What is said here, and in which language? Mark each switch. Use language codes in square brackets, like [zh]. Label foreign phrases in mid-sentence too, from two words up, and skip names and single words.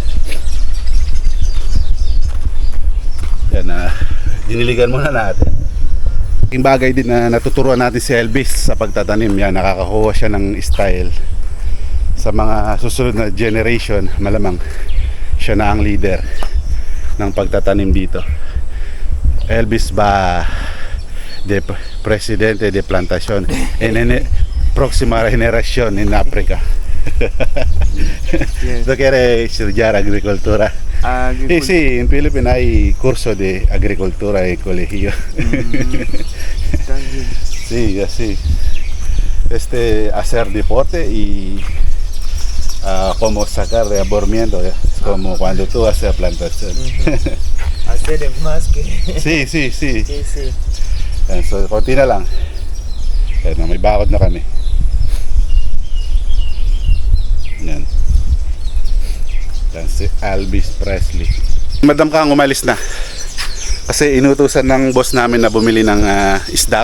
[tl] Yan, diniligan muna natin. Yung bagay din na natuturuan natin si Elvis sa pagtatanim. Yan, nakakakuha siya ng style. Sa mga susunod na generation, malamang siya na ang leader ng pagtatanim dito. [es] Elvis ba de presidente de plantación en próxima generación en África. [en] Yes. [es] ¿Tú quieres estudiar agricultura? Sí, en Filipinas hay curso de agricultura en colegio. Sí, así. Hacer deporte y como sacar de aburrimiento, como cuando tú haces plantación. Hacer más que... Sí. Sí, sí. [tl] So, konti na lang. Ayan, may bakod na kami. Yan. Yan si Elvis Presley. Madam Kang umalis na. Kasi inutusan ng boss namin na bumili ng isda.